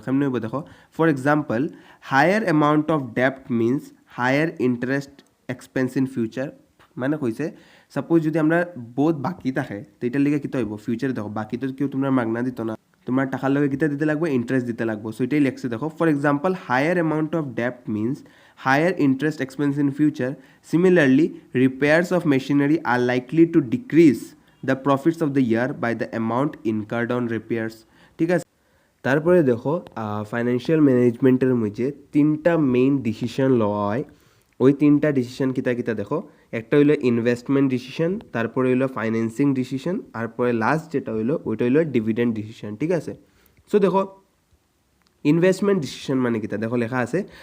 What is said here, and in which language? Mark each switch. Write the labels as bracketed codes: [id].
[bn] কেমনে হইব দেখো, [en] For example, higher amount of ডেপ্ট means higher interest expense in future. [bn] মানে কইছে সাপোজ যদি আমরা বহুত বাকি থাকে তো এটার লিগে কী হইব, ফিউচারে দেখো বাকি তো কেউ তোমরা মাগনা দিত না, তোমার টাকার লগে কিতা দিতে লাগবে ইন্টারেস্ট দিতে লাগবে সো এটাই লেখছে দেখো [en] For example higher amount of ডেপ্ট means higher interest expense in future. Similarly, repairs of machinery are likely to decrease the profits of the year by the amount incurred on repairs. [bn] ঠিক আছে তারপরে দেখো financial ম্যানেজমেন্টের মধ্যে তিনটা main decision লওয়া হয় ওই তিনটা ডিসিশন কিতা কিতা দেখো একটা হইলো ইনভেস্টমেন্ট ডিসিশন তারপরে হইলো ফাইন্যান্সিং ডিসিশন আর পরে লাস্ট যেটা হইলো ওইটা হইলো ডিভিডেন্ড ডিসিশন ঠিক আছে সো দেখো ইনভেস্টমেন্ট ডিসিশন মানে কিতা দেখো লেখা আছে